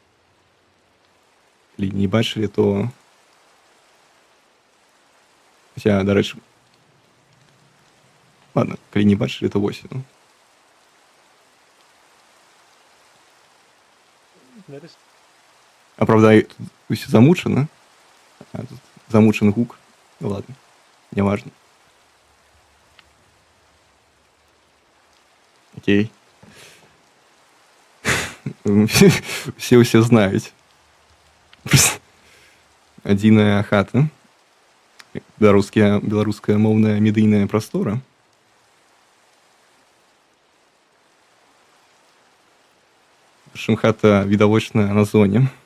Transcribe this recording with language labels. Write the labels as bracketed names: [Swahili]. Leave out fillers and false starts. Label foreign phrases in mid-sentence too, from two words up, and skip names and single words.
[Belarusian] Калі не бачылі, то... Хаця, дарэчы... Ладно, калі не бачылі, то вось. А правда, тут усе замучана. А тут замучаны гук. [Russian] Ну ладно, не важно. [Belarusian] Окей. Все знаюць. Адзіная хата. Беларуская моўная медыйная прастора. Прычым хата відавочна на зоне.